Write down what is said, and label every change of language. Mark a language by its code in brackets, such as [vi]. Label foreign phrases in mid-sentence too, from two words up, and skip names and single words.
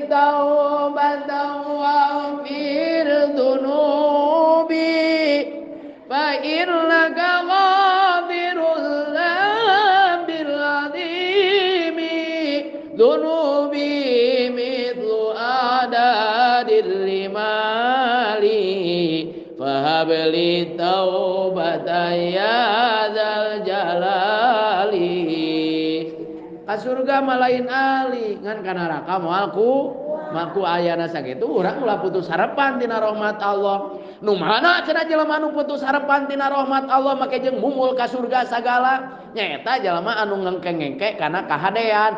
[ar] توبة واغفر ذنوبي فإنك غافر الذنب العظيم ذنوبي مثل عدد الرمال فهب لي توبة يا ذا الجلال [su] ka surga mah lain ahli ngan ka neraka moal ku ayana sakitu urang ulah putus harapan tina rahmat Allah. Nu mana cenah jelema anu putus harapan tina rahmat Allah make jeung mumul ka surga sagala nyaeta jelema anu ngengke-ngengke kana kahadean